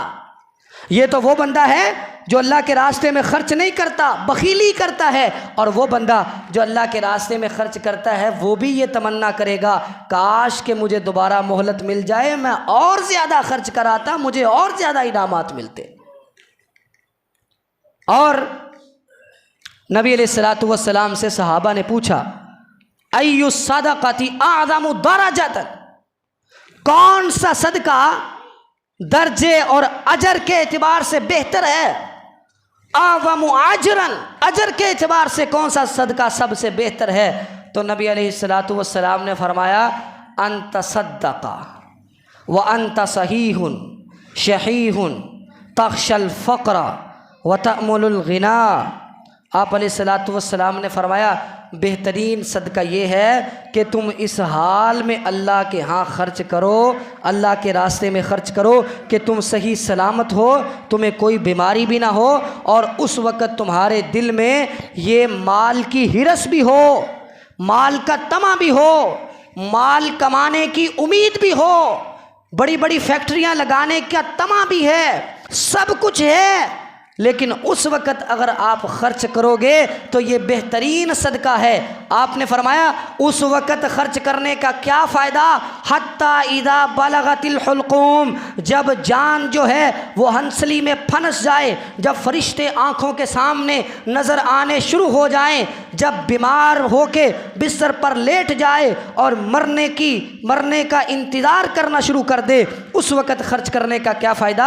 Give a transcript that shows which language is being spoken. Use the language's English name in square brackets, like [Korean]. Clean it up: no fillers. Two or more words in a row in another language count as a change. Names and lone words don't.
[Hindi] ये तो वो बंदा है जो अल्लाह के रास्ते में खर्च नहीं करता, बखीली करता है, और वो बंदा जो अल्लाह के रास्ते में खर्च करता है वो भी ये तमन्ना करेगा काश के मुझे दोबारा मोहलत मिल जाए, मैं और ज़्यादा खर्च कराता, मुझे और ज़्यादा इनामात मिलते। और नबी [Arabic] عليه الصلاة والسلام [Hindi] से सहाबा ने पूछा [Arabic] أي الصدقة أعظم درجة, [Hindi] कौन सा सदका दर्जे और अजर के एतबार से बेहतर है, [Arabic] أعظم أجرا, [Hindi] अजर के एतबार से कौन सा सदका सबसे बेहतर है। तो नबी [Arabic] عليه الصلاة والسلام [Hindi] ने फरमाया [Arabic] أن تصدق وأنت صحيح شحيح تخشى الفقر وتأمل الغنى. [Hindi] आप [Arabic] عليه الصلاة والسلام [Hindi] ने फरमाया बेहतरीन सदका ये है कि तुम इस हाल में अल्लाह के यहाँ खर्च करो, अल्लाह के रास्ते में खर्च करो कि तुम सही सलामत हो, तुम्हें कोई बीमारी भी ना हो, और उस वक़्त तुम्हारे दिल में ये माल की हिरस भी हो, माल का तमा भी हो, माल कमाने की उम्मीद भी हो, बड़ी बड़ी फैक्ट्रियाँ लगाने का तमा भी है, सब कुछ है, लेकिन उस वक़्त अगर आप खर्च करोगे तो ये बेहतरीन सदका है। आपने फरमाया उस वक़्त खर्च करने का क्या फ़ायदा, [Arabic] حتى إذا بلغت الحلقوم, [Hindi] जब जान जो है वो हंसली में फंस जाए, जब फरिश्ते आँखों के सामने नज़र आने शुरू हो जाएं, जब बीमार होके बिस्तर पर लेट जाए और मरने का इंतज़ार करना शुरू कर दे, उस वक़्त खर्च करने का क्या फ़ायदा।